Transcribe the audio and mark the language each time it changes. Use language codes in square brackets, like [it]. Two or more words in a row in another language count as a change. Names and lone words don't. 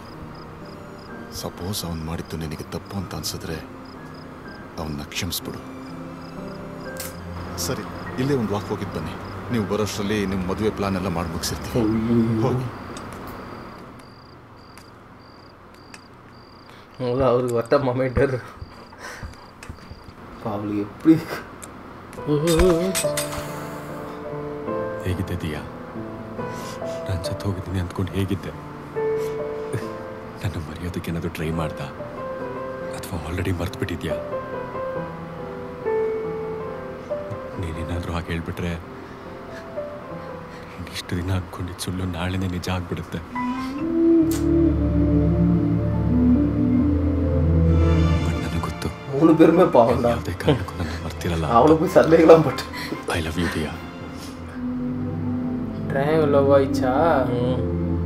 [kn] ಸಪೋಸ್ ಅವನು ಮಾಡಿದ್ದು ನಿನಗೆ ತಪ್ಪು ಅಂತ ಅನ್ಸಿದ್ರೆ ಅವನ್ನ ಕ್ಷಮಿಸ್ಬಿಡು. ಸರಿ, ಇಲ್ಲೇ ಒಂದು ವಾಕ್ ಹೋಗಿದ್ದು ಬನ್ನಿ. ನೀವು ಬರೋಷ್ಟರಲ್ಲಿ ನಿಮ್ಮ ಮದುವೆ ಪ್ಲಾನ್ ಎಲ್ಲ ಮಾಡಿ ಮುಗಿಸಿರ್ತೀವಿ. ಹೋಗಿ. ಅವ್ರಿಗೆ ಒಟ್ಟ ಮೊಮೆಂಟ್ ಅದು [ta] அவளுக்கு எப்படி [kn] ಹೇಗಿದ್ದೆ ದಿಯಾ? ನಾನು ಸತ್ತು ಹೋಗಿದ್ದೀನಿ ಅಂದ್ಕೊಂಡು ಹೇಗಿದ್ದೆ? ನನ್ನ ಮರೆಯೋದಕ್ಕೆ ಏನಾದರೂ ಟ್ರೈ ಮಾಡ್ದ ಅಥವಾ ಆಲ್ರೆಡಿ ಮರ್ತು ಬಿಟ್ಟಿದ್ಯಾ? ನೀನೇನಾದರೂ ಹಾಗೆ ಹೇಳ್ಬಿಟ್ರೆ ಇಷ್ಟು ದಿನ ಅಂದ್ಕೊಂಡಿದ್ದು ಸುಳ್ಳು ನಾಳೆನೇ ನಿಜ ಆಗ್ಬಿಡುತ್ತೆ. ಬಟ್ ನನಗೆ ಗೊತ್ತು, [ta] மூணு பேருமே பாவம்டா. [kn] ಯಾವುದೇ ಕಾರಣಕ್ಕೂ ನನ್ನ ಮರ್ತಿರಲ್ಲ. [ta] அவளுக்கு போய் சண்டைகளாம் பட்டு [en] I love you ದಿಯಾ. triangle love [ta] ஆயிடுச்சா?